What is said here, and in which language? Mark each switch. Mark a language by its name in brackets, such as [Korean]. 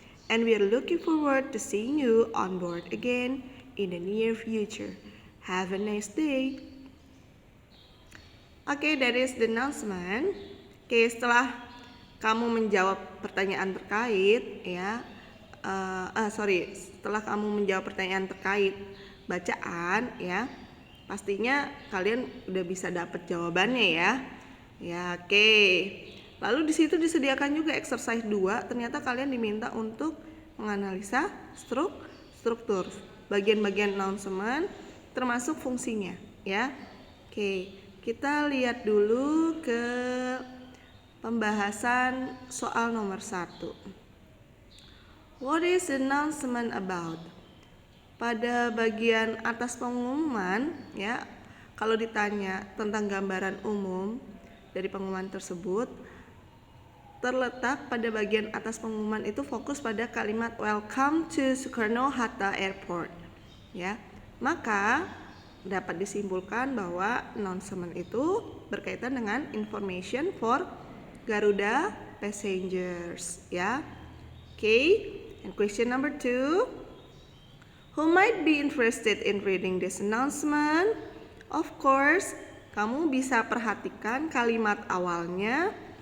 [English] And we are looking forward to seeing you on board again in the near future. Have a nice day. Oke, that is the announcement. [Indonesian] Oke, setelah kamu menjawab pertanyaan terkait ya, setelah kamu menjawab pertanyaan terkait bacaan ya, pastinya kalian udah bisa dapat jawabannya ya. Ya, oke. Lalu di situ disediakan juga exercise 2. Ternyata kalian diminta untuk menganalisa struktur bagian-bagian announcement termasuk fungsinya ya. Oke, kita lihat dulu ke pembahasan soal nomor 1. [English] What is the announcement about? [Indonesian] Pada bagian atas pengumuman ya, kalau ditanya tentang gambaran umum dari pengumuman tersebut, terletak pada bagian atas pengumuman itu fokus pada kalimat [English] Welcome to Soekarno-Hatta Airport [Indonesian] ya. Maka dapat disimpulkan bahwa announcement itu berkaitan dengan [English] information for Garuda passengers [Indonesian] ya. [English] Okay. And question number 2, who might be interested in reading this announcement? Of course, [Indonesian] kamu bisa perhatikan kalimat awalnya.